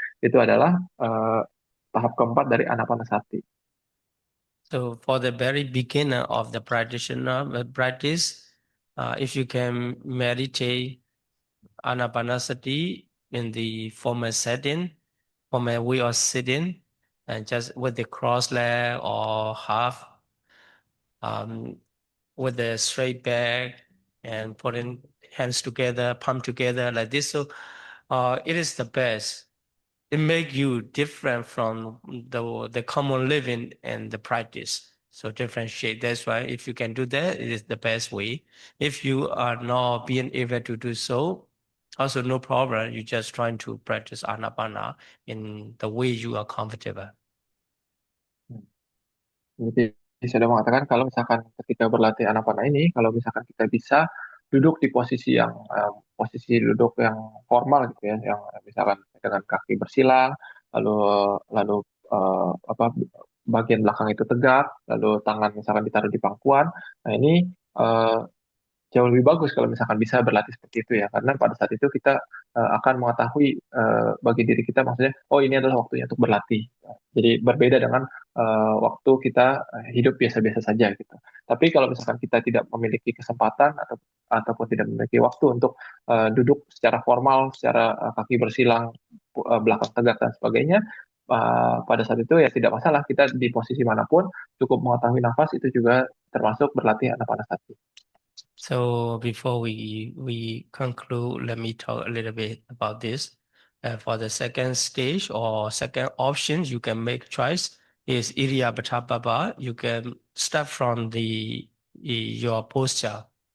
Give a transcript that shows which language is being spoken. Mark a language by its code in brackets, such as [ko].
[id] Itu adalah tahap keempat dari Anapanasati. [en] So for the very beginner of the practitioner practice, if you can meditate Anapanasati in the formal setting, formal way of sitting, and just with the cross leg or half, with the straight back and putting hands together, palm together like this. So it is the best. It makes you different from the common living and the practice. So differentiate. That's why if you can do that, it is the best way. If you are not being able to do so, also no problem. You're just trying to practice Anapana in the way you are comfortable. [id] Jadi saya sudah mengatakan kalau misalkan ketika berlatih Anapana ini, kalau misalkan kita bisa duduk di posisi duduk yang formal gitu ya, yang misalkan dengan kaki bersilang, lalu bagian belakang itu tegak, lalu tangan misalkan ditaruh di pangkuan. Nah ini jauh lebih bagus kalau misalkan bisa berlatih seperti itu ya, karena pada saat itu kita akan mengetahui bagi diri kita, maksudnya oh ini adalah waktunya untuk berlatih. Jadi berbeda dengan waktu kita hidup biasa-biasa saja gitu. Tapi kalau misalkan kita tidak memiliki kesempatan ataupun tidak memiliki waktu untuk duduk secara formal, secara kaki bersilang, belakang tegak dan sebagainya, pada saat itu ya tidak masalah, kita di posisi manapun cukup mengetahui nafas itu juga termasuk berlatih Anapanasati. [en] So before we conclude, let me talk a little bit about this. For the second stage or second option, you can make choice is Iryabata Baba. You can start from your posture.